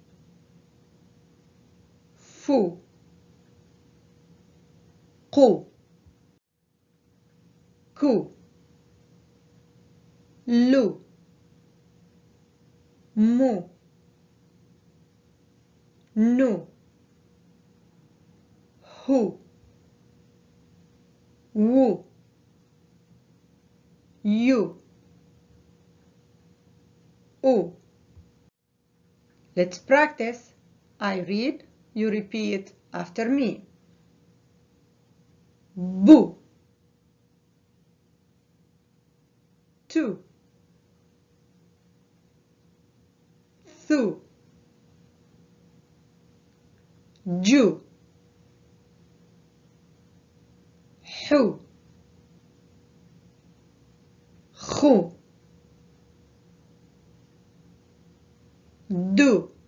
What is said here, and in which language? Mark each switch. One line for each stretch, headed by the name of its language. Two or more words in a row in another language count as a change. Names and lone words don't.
English: Fu, Qu, Ku, Lu, Mu, Nu, Hu, Wu, Yu, U. Let's practice. I read, you repeat after me. Bu, Tu, Thu, Ju, Hu, Khu, Du,